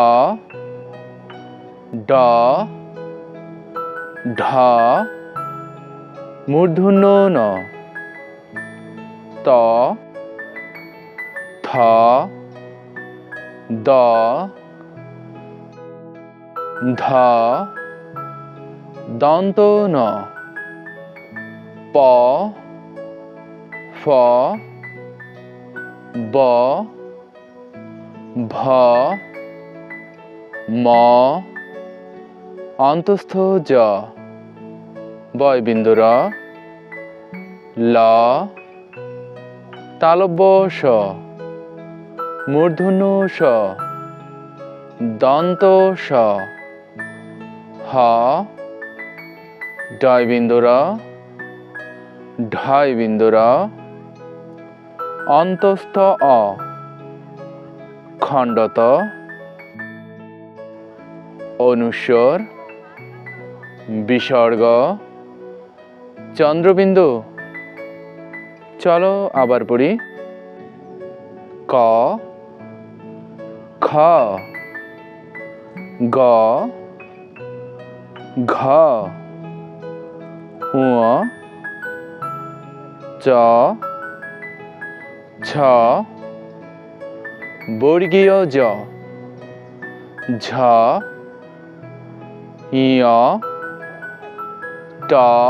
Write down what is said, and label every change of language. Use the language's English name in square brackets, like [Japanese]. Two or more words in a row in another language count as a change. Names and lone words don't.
[Bangla] ড, ঢ, মূর্ধন্য ণ, ত, থ, দ, ধ, দন্ত ন, প, ফ, ব, ভ, ম, অন্তস্থ জ, বয়বিন্দু র, ল, তালব্য স, মূর্ধন্য ষ, দন্ত স, হ, ডয়বিন্দু র, ঢয়বিন্দু র, অন্তস্থ অ, খণ্ডত, অনুস্বর, বিসর্গ, চন্দ্রবিন্দু। চলো আবার পড়ি। ক, খ, গ, ঘ, ঙ, চ, ছ, বর্গীয় জ, ঝ, ঞ, ট,